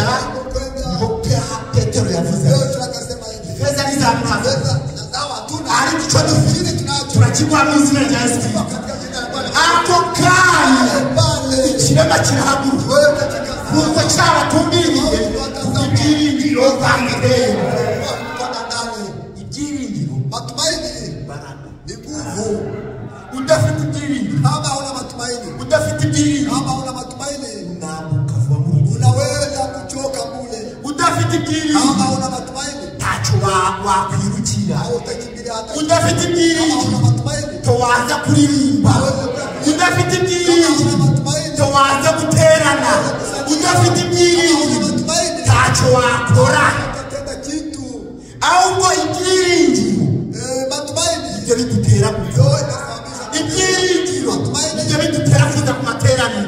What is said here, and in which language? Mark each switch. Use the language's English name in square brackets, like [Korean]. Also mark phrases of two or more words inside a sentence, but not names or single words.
[Kinyarwanda] Petero yavuze feza n'izahabu ariko icyo dufite turakiguha mu izina rya Yesu Kristo. Ako kanya ikirema kirahaguruka kuko cyabatumbiriye ibyiringiro bamuteye. Ibyiringiro [Swahili] matumaini ni nguvu. [Kinyarwanda] Udafite ibyiringiro, [Swahili] kama una matumaini, [Kinyarwanda] udafite ibyiringiro, [Swahili] kama una matumaini, unaweza kuchoka mule. [Kinyarwanda] Udafite ibyiringiro, [Swahili] kama una matumaini, [Kinyarwanda] ntacyo wakwirukira. Udafite [Swahili] kama [Kinyarwanda] ibyiringiro, [Swahili] una matumaini, [Kinyarwanda] towaza kuririmba. Udafite ibyiringiro, towaza guterana. Udafite ibyiringiro, ntacyo wakora. Ahubwo ibyiringiro ibyo bidutera kuza, ibyiringiro ibyo bidutera kuza ku materaniro.